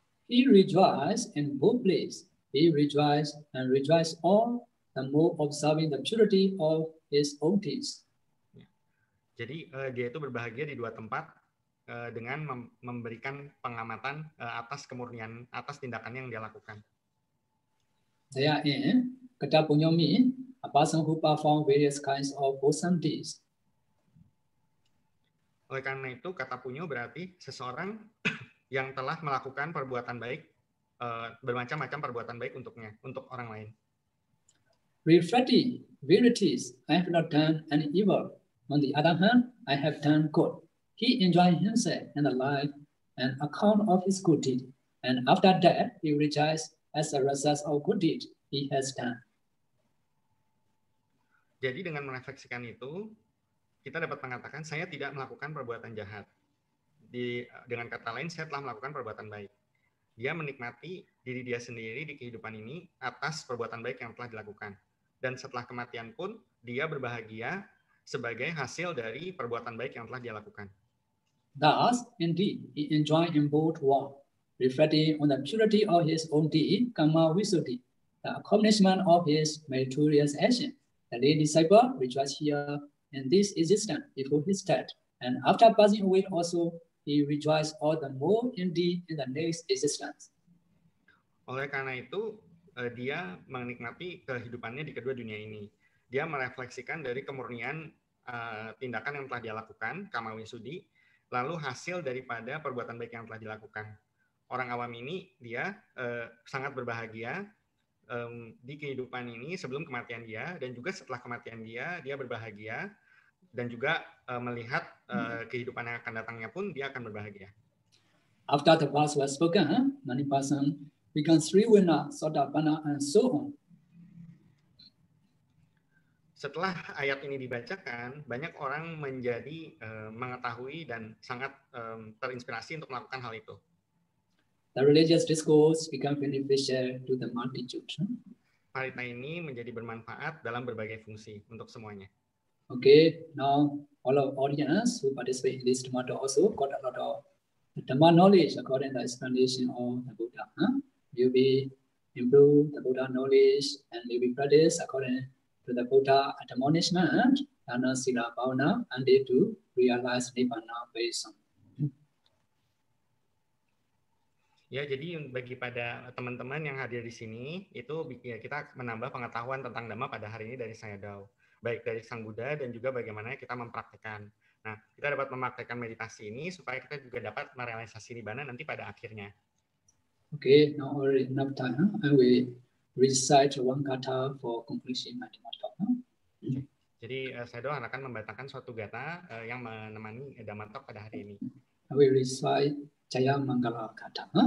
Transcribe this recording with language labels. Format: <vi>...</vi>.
<en>He rejoiced in both places. He rejoiced and rejoiced all the more observing the purity of his own deeds.</en> <id>Jadi dia itu berbahagia di 2 tempat dengan memberikan pengamatan atas kemurnian, atas tindakan yang dia lakukan.</id> <en>Therein, kata punyo means a person who performs various kinds of wholesome deeds.</en> <id>Oleh karena itu, kata punyo berarti seseorang yang telah melakukan perbuatan baik, bermacam-macam perbuatan baik untuknya, untuk orang lain.</id> <en>Reflecting verities, I have not done any evil. On the other hand, I have done good. He enjoyed himself in the life and account of his good deed. And after that, he rejoiced as a result of good deed he has done.</en> <id>Jadi dengan merefleksikan itu, kita dapat mengatakan saya tidak melakukan perbuatan jahat. Dengan kata lain, saya telah melakukan perbuatan baik. Dia menikmati diri dia sendiri di kehidupan ini atas perbuatan baik yang telah dilakukan. Dan setelah kematian pun, dia berbahagia sebagai hasil dari perbuatan baik yang telah dia lakukan.</id> <en>Thus, indeed, he enjoyed in both worlds, reflecting on the purity of his own deed, karma visuddhi, the accomplishment of his meritorious action. The lay disciple rejoiced here in this existence before his death, and after passing away also, he rejoiced all the more indeed in the next existence.</en> <id>Oleh karena itu, dia menikmati kehidupannya di kedua dunia ini. Dia merefleksikan dari kemurnian tindakan yang telah dia lakukan, karma visuddhi, lalu hasil daripada perbuatan baik yang telah dilakukan. Orang awam ini dia sangat berbahagia di kehidupan ini sebelum kematian dia, dan juga setelah kematian dia berbahagia, dan juga melihat kehidupan yang akan datangnya pun dia akan berbahagia.</id> <en>After the verse was spoken, many persons become Sriwena, Sotapanna, and so on.</en> <id>Setelah ayat ini dibacakan, banyak orang menjadi mengetahui dan sangat terinspirasi untuk melakukan hal itu.</id> <en>The religious discourse become beneficial to the multitude.</en> <id>Parita ini menjadi bermanfaat dalam berbagai fungsi untuk semuanya.</id> <en>Okay, now all of audience who participate in this Dhamma also got a lot of Dhamma knowledge according to the explanation of the Buddha. You'll be improve the Buddha knowledge and you'll be practice according to the Buddha admonishment, Dana, Sila, Bhavana, and they to realize Nibbana based on.</en> <id>Ya, jadi bagi pada teman-teman yang hadir di sini, itu ya, kita menambah pengetahuan tentang Dhamma pada hari ini dari Sayadaw, baik dari Sang Buddha dan juga bagaimana kita mempraktekkan. Nah, kita dapat mempraktekkan meditasi ini supaya kita juga dapat merealisasi Nibbana nanti pada akhirnya.</id> <en>Okay, now already enough time. I will recite one kata for completion my Dhamma talk.</en> <id>Jadi Sayadaw akan membacakan suatu gata yang menemani Dhamma talk pada hari ini.</id> <en>I will recite Jaya Mangala kata.</en>